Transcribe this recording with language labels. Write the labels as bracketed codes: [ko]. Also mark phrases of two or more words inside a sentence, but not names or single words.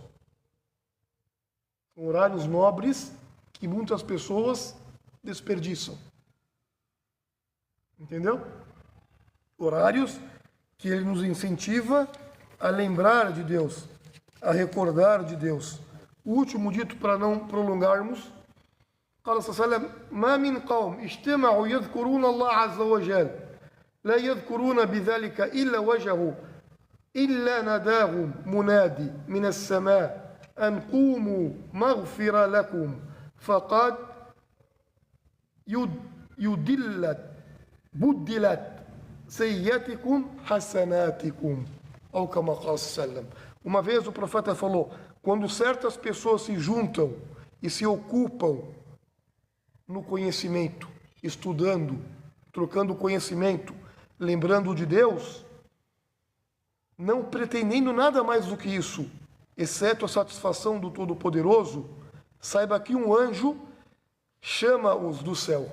[pt] São horários nobres que muitas pessoas desperdiçam. Entendeu? Horários que ele nos incentiva a lembrar de Deus, a recordar de Deus. O último dito, para não prolongarmos, [ar] قال صلى الله عليه وسلم ما من قوم اجتمعوا يذكرون الله عز وجل لا يذكرون بذلك إلا وجهه إلا ناداهم منادي من السماء أن قوموا مغفر لكم فقد بدلت سيئاتكم حسناتكم أو كما قال صلى الله عليه وسلم. [pt] Uma vez o profeta falou, quando certas pessoas se juntam e se ocupam no conhecimento, estudando, trocando conhecimento, lembrando de Deus, não pretendendo nada mais do que isso, exceto a satisfação do Todo-Poderoso, saiba que um anjo chama-os do céu.